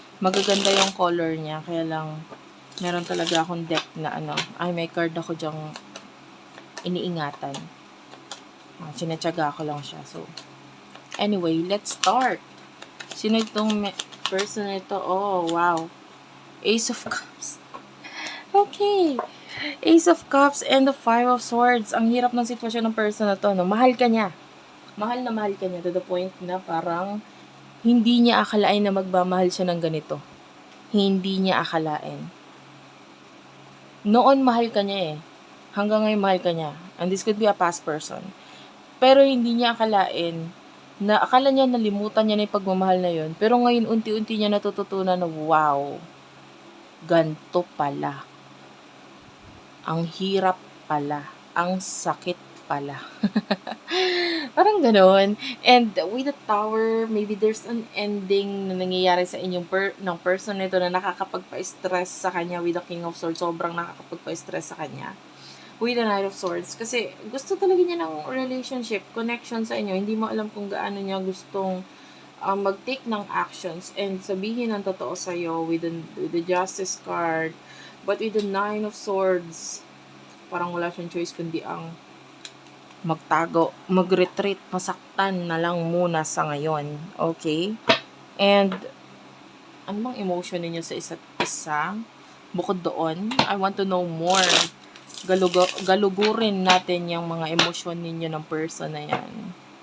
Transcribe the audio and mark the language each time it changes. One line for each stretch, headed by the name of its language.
Filipino: Magaganda yung color niya. Kaya lang, meron talaga akong deck na may card ako dyang iniingatan. Sinatsaga ko lang siya.
English: So, anyway, let's start.
Filipino: Sino itong person na ito?
English: Oh, wow. Ace of Cups. Okay. Ace of Cups and the Five of Swords.
Filipino: Ang hirap ng sitwasyon ng person na to. No? Mahal ka niya. Mahal na mahal ka niya
English: to the point
Filipino: na parang hindi niya akalain na magmamahal siya ng ganito. Hindi niya akalain. Noon mahal ka niya eh. Hanggang ngayon mahal ka niya.
English: And this could be a past person.
Filipino: Pero hindi niya akalain na akala niya nalimutan niya na yung pagmamahal na yun. Pero ngayon unti-unti niya natututunan na wow, ganto pala. Ang hirap pala. Ang sakit pala. Parang ganoon.
English: And with the Tower, maybe there's an ending
Filipino: na nangyayari sa inyong ng person nito na nakakapagpa-stress sa kanya
English: with the King of Swords.
Filipino: Sobrang nakakapagpa-stress sa kanya.
English: With the Knight of Swords.
Filipino: Kasi gusto talaga niya ng relationship, connection sa inyo. Hindi mo alam kung gaano niya gustong mag-take ng actions and sabihin ang totoo sa'yo
English: with the Justice card. But with the Nine of Swords,
Filipino: parang wala siyang choice kundi ang magtago, mag-retreat, masaktan na lang muna sa ngayon. Okay? And, ano bang emotion ninyo sa isa't isa? Bukod doon,
English: I want to know more.
Filipino: Galugurin natin yung mga emosyon ninyo ng person na yan.